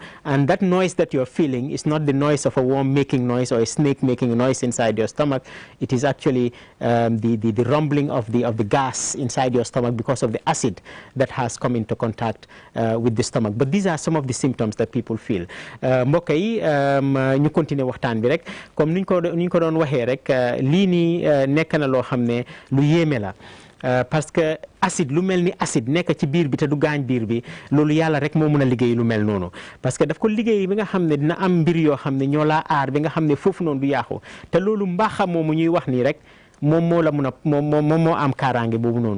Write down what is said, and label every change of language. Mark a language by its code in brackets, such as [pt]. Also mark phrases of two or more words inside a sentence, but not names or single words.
[en] And that noise that you're feeling is not the noise of a worm making noise or a snake making a noise inside your stomach. It is actually the rumbling of the gas inside your stomach because of the acid that has come into contact with the stomach. But these are some of the symptoms that people feel. [wo] Mbokk yi ñu continuer waxtaan bi rek comme ni ñu ko doon waxee rek lii nii nekk na loo xam ne lu yéeme la. [fr] Parce que [wo] acide lu mel ni acide nekk ci biir bi te du gaañ biir bi, loolu yàlla rek moo mën a liggéey lu mel noonu. [fr] Parce que [wo] daf ko liggéey bi nga xam ne dina am mbir yoo xam ne ñoo laa aar bi nga xam ne foofu noonu du yàqu, te loolu mbaaxam moomu ñuy wax nii rek moom moo la mun a moom moo am kaaraange boobu noonu.